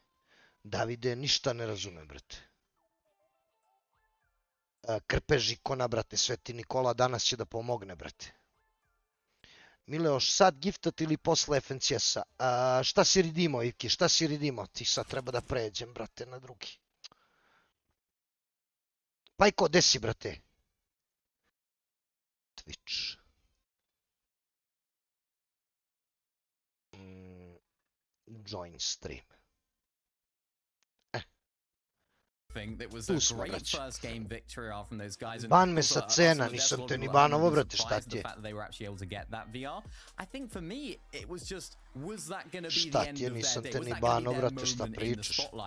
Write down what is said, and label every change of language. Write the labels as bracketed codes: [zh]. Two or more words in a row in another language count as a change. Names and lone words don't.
[sr] Davide, ništa ne razumem, brate. Krpež ikona, brate, Sveti Nikola danas će da pomogne, brate. Mileoš, sad giftat ili posle FNCS-a? Šta si ridimo, Ivki, šta si ridimo? Ti sad treba da pređem, brate, na drugi. Pajko, gde si, brate? [en] Twitch. Join stream. [sr] Tu smo, brać. Ban me sa cena, nisam te ni banovo, brate, šta ti je? Šta ti je, nisam te ni bano, brate, šta pričaš?